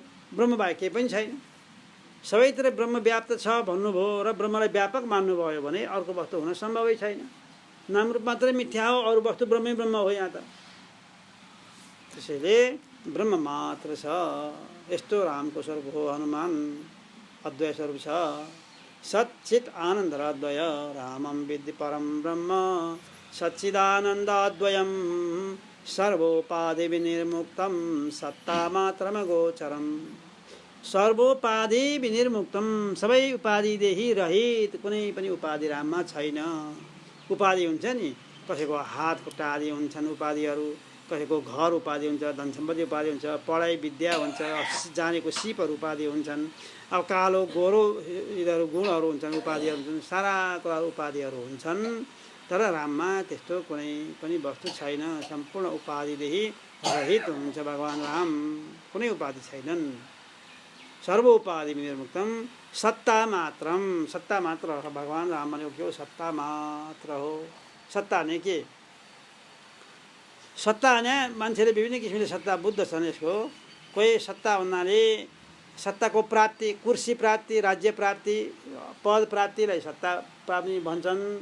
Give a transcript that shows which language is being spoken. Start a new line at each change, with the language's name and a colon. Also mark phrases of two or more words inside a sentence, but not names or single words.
Nepali: ब्रह्म बाहेक केही पनि छैन। सबैतिर ब्रह्म व्याप्त छ भन्नुभयो र ब्रह्मलाई व्यापक मान्नुभयो भने अर्को वस्तु हुन सम्भवै छैन। नाम रूप मात्रै मिथ्या हो, अरू वस्तु ब्रह्मै ब्रह्म हो यहाँ त। त्यसैले ब्रह्म मात्र छ। यस्तो रामको स्वरूप हो हनुमान, अद्वय स्वरूप छ।
Sanskrit: सच्चित आनन्द र अद्वय रामं विद्धि परम ब्रह्म, सच्चिदानन्द अद्वयम् सर्वोपाधि विनिर्मुक्तं सत्ता मात्रमा गोचरम। सर्वोपाधि विनिर्मुक्तम,
Nepali: सबै उपाधिदेखि रहित, कुनै पनि उपाधि राममा छैन। उपाधि हुन्छ नि, कसैको हात खुट्टा आदि हुन्छन् उपाधिहरू, कसैको घर उपाधि हुन्छ, धन सम्पत्ति उपाधि हुन्छ, पढाइ विद्या हुन्छ, जानेको सिपहरू उपाधि हुन्छन्। अब कालो गोरो यिनीहरू गुणहरू हुन्छन्, उपाधिहरू हुन्छन्, सारा कुराहरू उपाधिहरू हुन्छन्। तर राममा त्यस्तो कुनै पनि वस्तु छैन। सम्पूर्ण उपाधिदेखि रहित हुनुहुन्छ भगवान् राम, कुनै उपाधि छैनन्।
Sanskrit: सर्व उपाधि विनिर्मुक्तम सत्ता मात्रम,
Nepali: सत्ता मात्र हो भगवान् राम भनेको के हो? सत्ता मात्र हो। सत्ता ने के? सत्ता भने मान्छेले विभिन्न किसिमले सत्ता बुझ्द छन् यसको। कोही सत्ता भन्नाले सत्ताको प्राप्ति, कुर्सी प्राप्ति, राज्य प्राप्ति, पद प्राप्तिलाई सत्ता प्राप्ति भन्छन्।